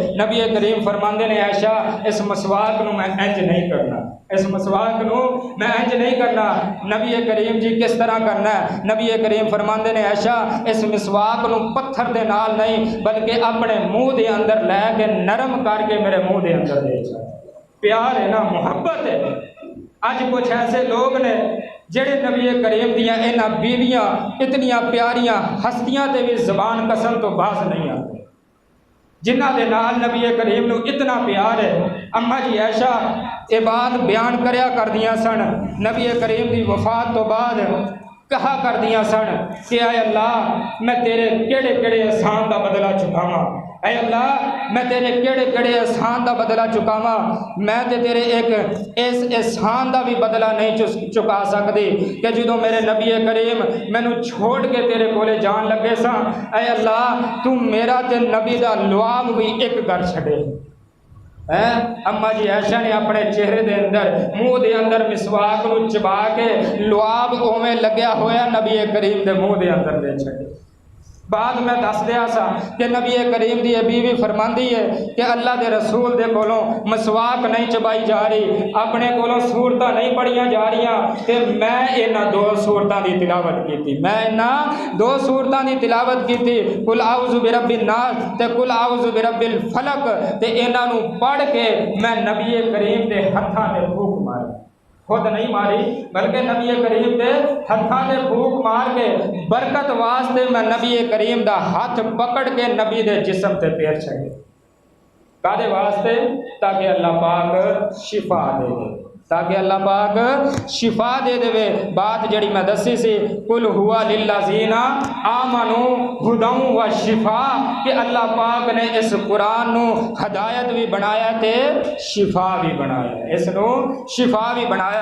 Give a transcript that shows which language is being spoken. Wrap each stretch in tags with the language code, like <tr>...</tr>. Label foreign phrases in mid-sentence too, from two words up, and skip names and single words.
<pa>نبی کریم فرماندے نے عائشہ اس مسواک نو میں انج نہیں کرنا، اس مسواک نو میں انج نہیں کرنا۔ نبی کریم جی کس طرح کرنا ہے؟ نبی کریم فرماندے نے عائشہ اس مسواک نو پتھر دے نال نہیں بلکہ اپنے منہ دے اندر لے کے نرم کر کے میرے منہ دے اندر دے جا۔ پیار ہے نا، محبت ہے۔ اج کچھ ایسے لوگ نے جڑے نبی کریم دیاں انہاں بیویاں اتنیاں پیاریاں ہستیاں تے بھی زبان قسم تو باز نہیں آتے، جنہ دے نال نبی کریم نو اتنا پیار ہے۔ اما جی عائشہ یہ بات بیان کریا کردیاں سن نبی کریم دی وفات تو بعد، کہا کردیاں سن کہ اے اللہ میں تیرے کیڑے کیڑے احسان دا بدلہ چکاواں، اے اللہ میں تیرے کیڑے کیڑے احسان دا بدلہ چکاواں، میں تے تیرے ایک اس احسان دا بھی بدلہ نہیں چکا سکتی کہ جدوں میرے نبی کریم مینوں چھوڑ کے تیرے کولے جان لگے سا، اے اللہ تو میرا تے نبی دا لعاب بھی ایک کر چھڑے۔ اما جی عائشہ نے اپنے چہرے دے اندر منہ دے اندر مسواک نو چبا کے لعاب اوویں لگیا ہویا نبی کریم دے منہ دے اندر دے چھڑے۔ بعد میں دس دیا سا کہ نبی کریم دی بیوی فرماندی ہے کہ اللہ دے رسول دے کولوں مسواک نہیں چبائی جا رہی، اپنے کولوں سورتاں نہیں پڑھیاں جا رہیاں، کہ میں انہاں دو سورتاں دی تلاوت کیتی، میں انہاں دو سورتاں دی تلاوت کیتی،</pa> <ar>قل اعوذ برب الناس تے قل اعوذ برب الفلق،</ar> <pa>تے انہاں نو پڑھ کے میں نبی کریم دے ہتھاں تے پھوک ماری، خود نہیں ماری بلکہ نبی کریم دے ہتھاں تے پھوک مار کے برکت واسطے میں نبی کریم دا ہاتھ پکڑ کے نبی دے جسم تے پیر چھڑے، کادے واسطے؟ تاکہ اللہ پاک شفا دے دے، تاکہ اللہ پاک شفا دے دے۔ بات جڑی میں دسی سی</pa> <ar>قل ہوا للذین آمنوا ہدی و شفا،</ar> <pa>کہ اللہ پاک نے اس قرآن نو ہدایت بھی بنایا تے شفا بھی بنایا، اس نو شفا بھی بنایا۔</pa>